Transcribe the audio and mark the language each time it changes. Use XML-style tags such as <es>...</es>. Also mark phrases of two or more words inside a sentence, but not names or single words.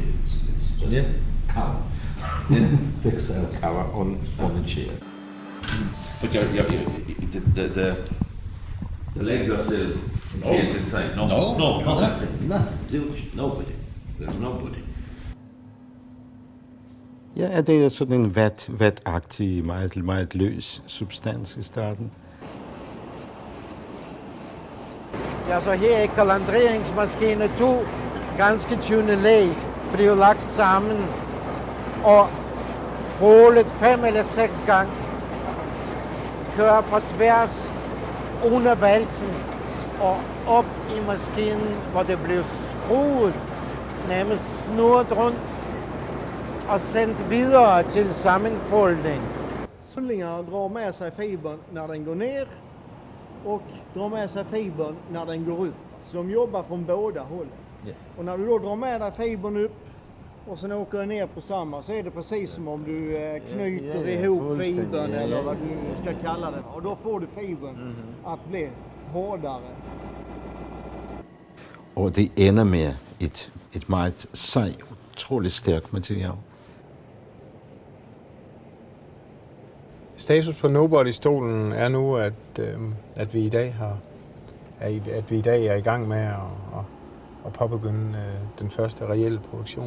<en>It's just cover. Fixed out cover on the chair. But the legs are still encased inside. No, Nothing. Zilch, nobody. There's nobody.</en> <da>Ja, det er sådan en vatagtig, meget løs substans i starten. Ja, så her er kalandreringsmaskine, to ganske tynde lag bliver lagt sammen og frålet 5 eller 6 gange. Kører på tværs under valsen og op i maskinen, hvor det bliver skruet, nærmest snurret rundt og sendt videre til sammenfoldning.</da> <sv>Slingaren drar med sig fibern när den går ner och drar med sig fibern när den går upp. Så de jobbar från båda hållen. Yeah. Och när du då drar med dig fibern upp och sen åker ner på samma, så är det precis som om du knyter ihop fibern eller vad du ska kalla det. Och då får du fibern att bli hårdare.</sv> <da>Og det ender med et meget sej, utroligt stærkt materiale. Status på Nobody-stolen er nu, at vi i dag er i gang med at påbegynde den første reelle produktion.</da>